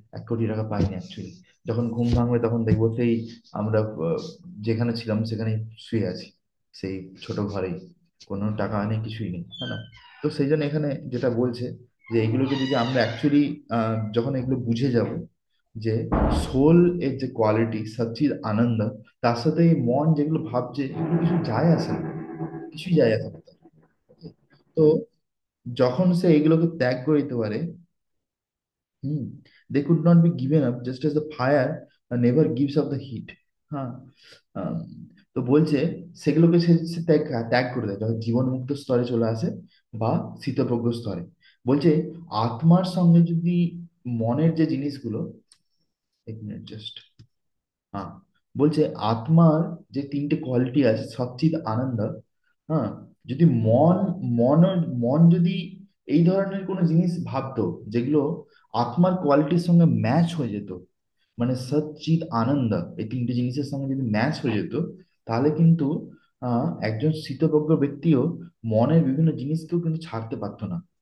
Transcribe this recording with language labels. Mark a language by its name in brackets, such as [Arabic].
[Bangla] 1 কোটি টাকা পাইনি অ্যাকচুয়ালি। যখন ঘুম ভাঙবে তখন দেখবো সেই আমরা যেখানে ছিলাম সেখানে শুয়ে আছি, সেই ছোট ঘরেই, কোনো টাকা নেই, কিছুই নেই, হ্যাঁ না? তো সেই জন্য এখানে যেটা বলছে, যে এগুলোকে যদি আমরা অ্যাকচুয়ালি যখন এগুলো বুঝে যাব, যে সোল এর যে কোয়ালিটি সচ্চিদ আনন্দ, তার সাথে এই মন যেগুলো ভাবছে এগুলো কিছু যায় আসে না, কিছুই যায় আসে না তার। তো যখন সে এগুলোকে ত্যাগ করে দিতে পারে, [English] Hmm, they could not be given up just as the fire never gives up the heat। হ্যাঁ। [Bangla] আম, তো বলছে সেগুলোকে সে ত্যাগ করে দেয় যখন জীবন মুক্ত স্তরে চলে আসে বা শীতপ্রজ্ঞ স্তরে। বলছে আত্মার সঙ্গে যদি মনের যে জিনিসগুলো, 1 মিনিট জাস্ট। হ্যাঁ, বলছে আত্মার যে 3টে কোয়ালিটি আছে সচ্চিদ আনন্দ, হ্যাঁ, যদি মন মন যদি এই ধরনের কোনো জিনিস ভাবতো যেগুলো আত্মার কোয়ালিটির সঙ্গে ম্যাচ হয়ে যেত, মানে সচ্চিদ আনন্দ এই 3টে জিনিসের সঙ্গে যদি ম্যাচ হয়ে যেত, তাহলে কিন্তু একজন স্থিতপ্রজ্ঞ ব্যক্তিও মনের বিভিন্ন জিনিসকেও কিন্তু ছাড়তে পারতো না।